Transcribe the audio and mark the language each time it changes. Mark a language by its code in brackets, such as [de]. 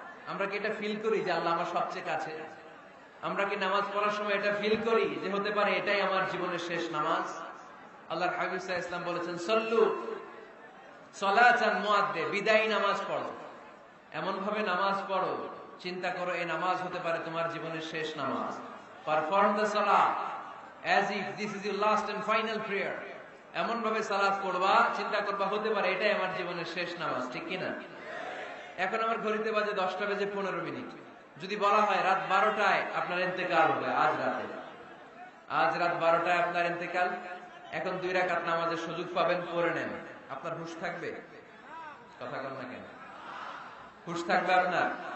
[bn] আমরা কি এটা ফিল করি যে আল্লাহ আমার সবচেয়ে কাছে? আমরা কি নামাজ পড়ার সময় এটা ফিল করি যে হতে পারে এটাই আমার জীবনের শেষ নামাজ? আল্লাহর হাবিব সাল্লাল্লাহু আলাইহি ওয়াসাল্লাম বলেছেন [ar] সল্লু সলাতান মুআদ্দে, [bn] বিদায়ী নামাজ পড়ো। এমন ভাবে নামাজ পড়ো, চিন্তা করো এই নামাজ হতে পারে তোমার জীবনের শেষ নামাজ। [en] Perform the সালাত, as if this is your last and final prayer. [bn] এমন ভাবে সালাত পড়বা, চিন্তা করবা হতে পারে এটাই আমার জীবনের শেষ নামাজ, ঠিক কিনা? এখন আমার ঘড়িতে বাজে 10:15। যদি বলা হয় রাত 12টায় আপনার ইন্তেকাল হবে, আজ রাত 12টায় আপনার ইন্তেকাল, এখন 2 রাকাত নামাজের সুযোগ পাবেন, পড়ে নেন, আপনার হুঁশ থাকবে? কথা বল না কেন? হুঁশ থাকবে আপনার?